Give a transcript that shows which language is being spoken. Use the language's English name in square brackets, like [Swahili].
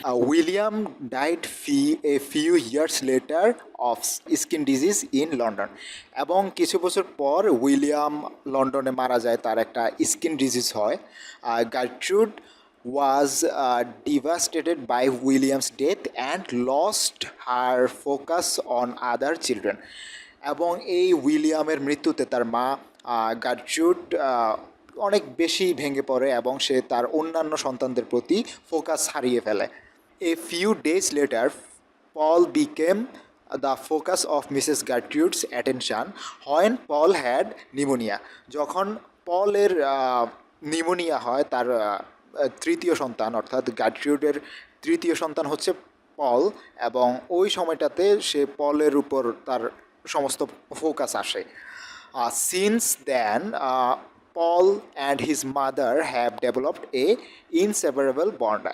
[English] William died a few years later of skin disease in London, [Bangla] এবং কিছু বছর পর উইলিয়াম লন্ডনে মারা যায়, তার একটা স্কিন ডিজিজ হয়। Gertrude [English] was devastated by William's death and lost her focus on other children. [Bangla] এবং এই উইলিয়ামের মৃত্যুতে তার মা গার্ট্রুড অনেক বেশি ভেঙে পড়ে এবং সে তার অন্যান্য সন্তানদের প্রতি ফোকাস হারিয়ে ফেলে। [English] A few days later, Paul became the focus of Mrs. Gertrude's attention when Paul had pneumonia. [Bangla] যখন পলের নিউমোনিয়া হয়, তার তৃতীয় সন্তান অর্থাৎ গার্ট্রুডের তৃতীয় সন্তান হচ্ছে পল, এবং ওই সময়টাতে সে পলের উপর তার সমস্ত ফোকাস আসে। [English] Since then Paul and his mother have developed a inseparable bond.